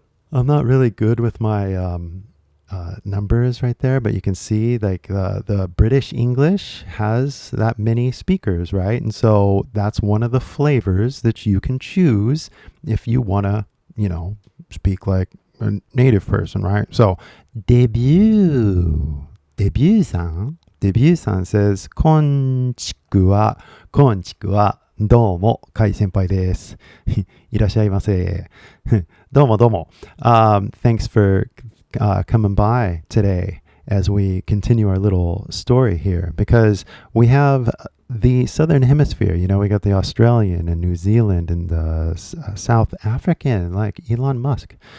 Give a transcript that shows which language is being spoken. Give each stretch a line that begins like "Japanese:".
English: I'm not really good with my numbers right there, but you can see like the British English has that many speakers, right? And so that's one of the flavors that you can choose if you want to, speak like a native person, right? So debut san says
Japanese: こんちくわ どうも、カイ先輩です。いらっしゃいませ。どうもどうも。
English: Thanks for coming by today as we continue our little story here because we have the Southern Hemisphere. We got the Australian and New Zealand and the South African, like Elon Musk.